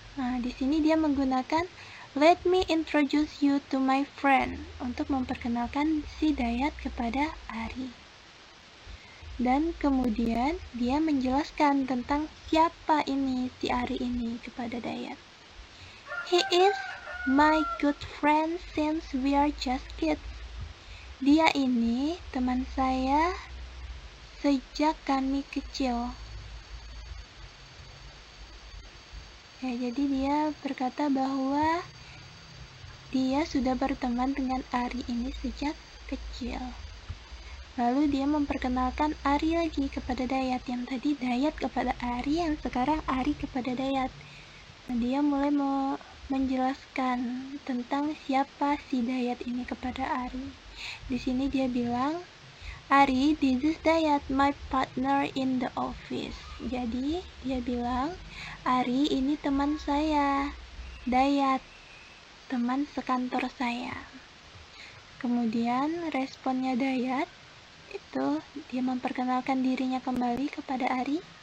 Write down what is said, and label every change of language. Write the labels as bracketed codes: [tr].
[id] Nah, di sini dia menggunakan [en] let me introduce you to my friend [id] untuk memperkenalkan si Dayat kepada Ari. Dan kemudian dia menjelaskan tentang siapa ini si Ari ini kepada Dayat. [en] He is my good friend since we are just kids. [id] Dia ini teman saya sejak kami kecil. Ya, jadi dia berkata bahwa dia sudah berteman dengan Ari ini sejak kecil. Lalu dia memperkenalkan Ari lagi kepada Dayat. Yang tadi Dayat kepada Ari, yang sekarang Ari kepada Dayat. Nah, dia mulai menjelaskan tentang siapa si Dayat ini kepada Ari. Di sini dia bilang, [en] Ari, this is Dayat, my partner in the office. [id] Jadi dia bilang, Ari ini teman saya, Dayat, teman sekantor saya. Kemudian responnya Dayat itu dia memperkenalkan dirinya kembali kepada Ari.